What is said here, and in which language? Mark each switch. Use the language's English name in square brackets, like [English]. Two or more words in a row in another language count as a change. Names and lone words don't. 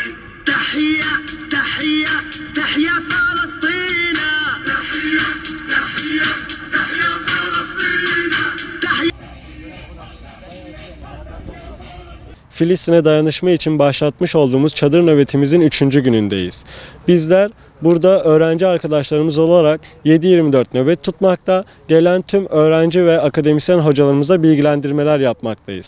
[Arabic] تحيا تحيا تحيا فلسطين. تحيا تحيا تحيا فلسطين. تحيا. [Turkish] Filistin'e dayanışma için başlatmış olduğumuz çadır nöbetimizin 3. günündeyiz. Bizler burada öğrenci arkadaşlarımız olarak 7/24 nöbet tutmakta, gelen tüm öğrenci ve akademisyen hocalarımıza bilgilendirmeler yapmaktayız.